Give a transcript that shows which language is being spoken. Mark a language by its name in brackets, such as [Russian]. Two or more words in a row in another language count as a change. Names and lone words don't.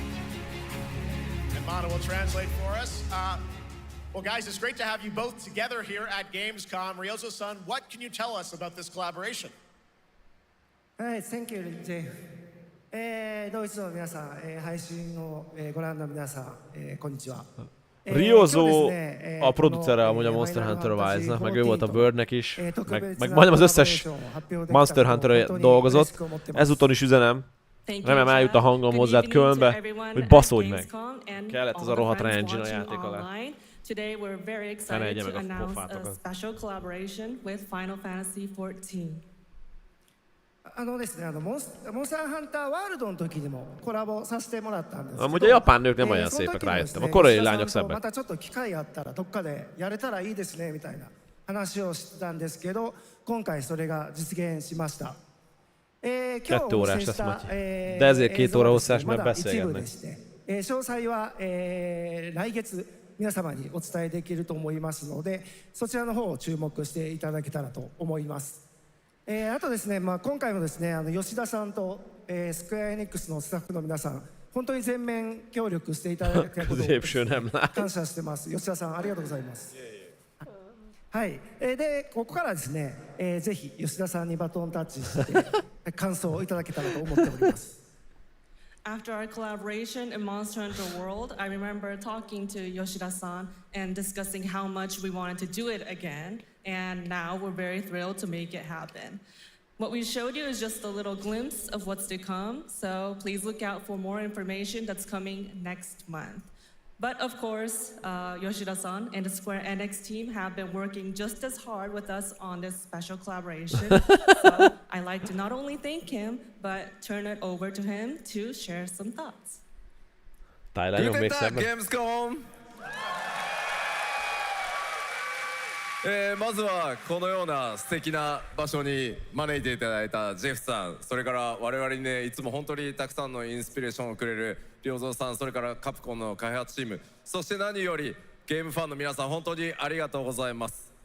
[English] Will translate for us. Well, guys, it's great to have you both together here at Gamescom. Ryozo-san, what can you tell us about this collaboration? Thank you, Richie. [Japanese] ドイツの皆さん、配信をご覧の皆さん、こんにちは。 [Hungarian] Ryozo a producere amúgy a Monster Hunter Rise-nak, meg ő volt a Wordnek is, meg majdnem az összes Monster Hunter-re dolgozott. Ezúton is üzenem. Remélem eljut a hangom hozzád Kölnbe, hogy baszódj meg. Kellett az a rohadt engine a játék alá. [English] Today we're very excited to announce a special collaboration with Final Fantasy XIV. [Japanese] ですね、モンスターハンターワールドの時にもコラボさせてもらったんですけど、 [Hungarian] amúgy a japán nők nem olyan szépek, rájöttem. A koreai lányok szebbek. [Japanese] またちょっと機会あったらどっかでやれたらいいですねみたいな話をしてたんですけど、今回それが実現しました。 [Hungarian] 2 órás lesz, Matyi. De ezért 2 óra hosszás, mert beszélgetnek. [Japanese] 詳細は来月皆様にお伝えできると思いますので、そちらの方を注目していただけたらと思います。あとですね、今回もですね、吉田さんとスクエアエニックスのスタッフの皆さん、本当に全面協力していただいたことを感謝してます。吉田さん、ありがとうございます。 はい、でここからですね、ぜひ吉田さんにバトンタッチして感想をいただけたらと思っております。 [English] After our collaboration in Monster Hunter World, I remember talking to Yoshida-san and discussing how much we wanted to do it again, and now we're very thrilled to make it happen. What we showed you is just a little glimpse of what's to come, so please look out for more information that's coming next month. But of course, Yoshida-san and the Square Enix team have been working just as hard with us on this special collaboration. So I'd like to not only thank him, but turn it over to him to share some thoughts. Gamescom! [Japanese] まずはこのような素敵な場所に招いていただいたジェフさん、それから我々にね、いつも本当にたくさんのインスピレーションをくれるRyozoさん、それからカプコンの開発チーム、そして何よりゲームファンの皆さん、本当にありがとうございます。